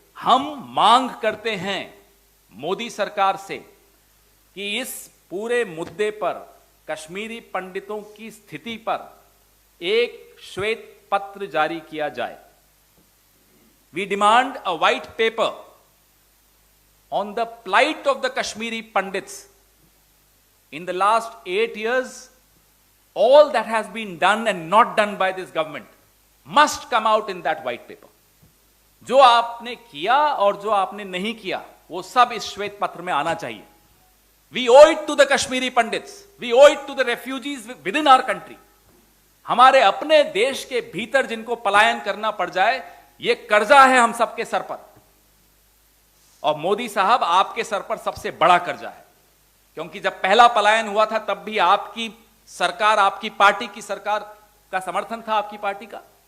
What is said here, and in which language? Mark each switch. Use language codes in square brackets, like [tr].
[hi] हम मांग करते हैं मोदी सरकार से कि इस पूरे मुद्दे पर, कश्मीरी पंडितों की स्थिति पर एक श्वेत पत्र जारी किया जाए। [en] We demand a white paper on the plight of the Kashmiri Pandits. In the last 8 years, all that has been done and not done by this government must come out in that white paper. [hi] जो आपने किया और जो आपने नहीं किया, वो सब इस श्वेत पत्र में आना चाहिए। [en] We owe it to the Kashmiri Pandits. We owe it to the refugees within our country. [hi] हमारे अपने देश के भीतर जिनको पलायन करना पड़ जाए, ये कर्जा है हम सबके सर पर। और मोदी साहब, आपके सर पर सबसे बड़ा कर्जा है, क्योंकि जब पहला पलायन हुआ था तब भी आपकी सरकार, आपकी पार्टी की सरकार का समर्थन था, आपकी पार्टी का।